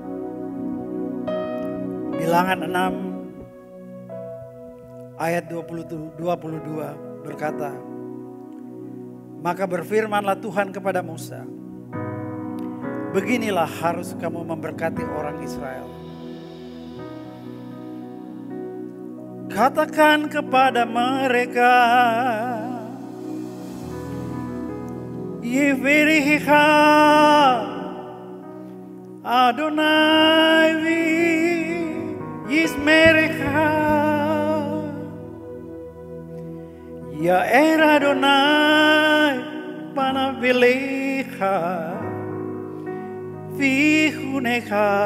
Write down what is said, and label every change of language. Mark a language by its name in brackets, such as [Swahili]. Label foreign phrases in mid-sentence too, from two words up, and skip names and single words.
[Indonesian] Bilangan 6 ayat 22 berkata, maka berfirmanlah Tuhan kepada Musa, beginilah harus kamu memberkati orang Israel. Katakan kepada mereka, [Hebrew] יברכך יהוה וישמרך יאר יהוה פניו אליך ויחנך